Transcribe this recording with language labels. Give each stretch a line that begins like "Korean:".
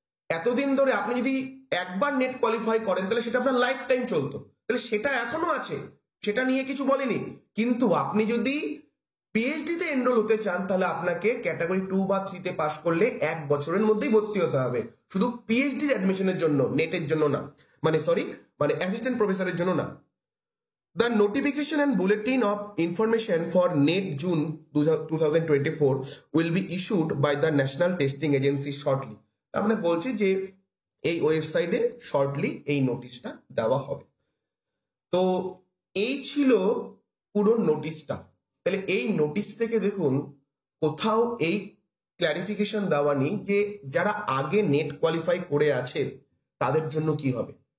Bangla: এতদিন ধরে আপনি যদি একবার নেট কোয়ালিফাই করেন তাহলে সেটা আপনার লাইফ টাইম চলতো, তাহলে সেটা এখনো আছে, সেটা নিয়ে কিছু বলেনি। কিন্তু আপনি যদি পিএইচডি তে এনরোল হতে চান তাহলে আপনাকে ক্যাটাগরি 2 বা 3 তে পাস করলে 1 বছরের মধ্যেই ভর্তি হতে হবে, শুধু পিএইচডি অ্যাডমিশনের জন্য, নেটের জন্য না, মানে অ্যাসিস্ট্যান্ট প্রফেসরের জন্য না।
English: The notification and bulletin of information for NET June 2024 will be issued by the National Testing Agency shortly।
Bangla: তার মানে বলছে যে এই ওয়েবসাইটে শর্টলি এই নোটিশটা দেওয়া হবে। তো এই ছিল পুরো নোটিশটা। তাহলে এই নোটিশ থেকে দেখুন কোথাও এই ক্ল্যারিফিকেশন দেওয়া নেই যে যারা আগে নেট কোয়ালিফাই করে আছে তাদের জন্য কি হবে।